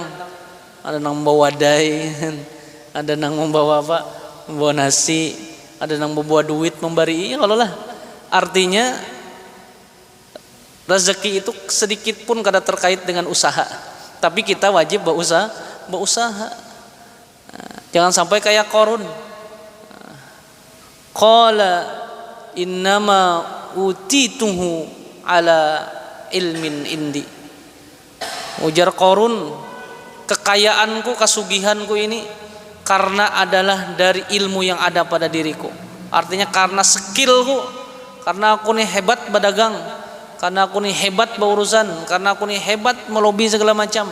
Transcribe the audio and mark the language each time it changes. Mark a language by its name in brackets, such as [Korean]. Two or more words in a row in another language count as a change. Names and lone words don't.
[Indonesian] Ada yang membawa wadai, ada yang membawa apa? Membawa nasi, ada yang membawa duit memberi. Kalau lah, artinya rezeki itu sedikit pun kada terkait dengan usaha. Tapi kita wajib berusaha. Jangan sampai kayak Qarun. [Arabic] قال إنما أوتيته على علم عندي. [Indonesian] Ujar Qarun, kekayaanku, kasugihanku ini karena adalah dari ilmu yang ada pada diriku. Artinya karena skillku, karena aku nih hebat berdagang, karena aku nih hebat berurusan, karena aku nih hebat melobi segala macam.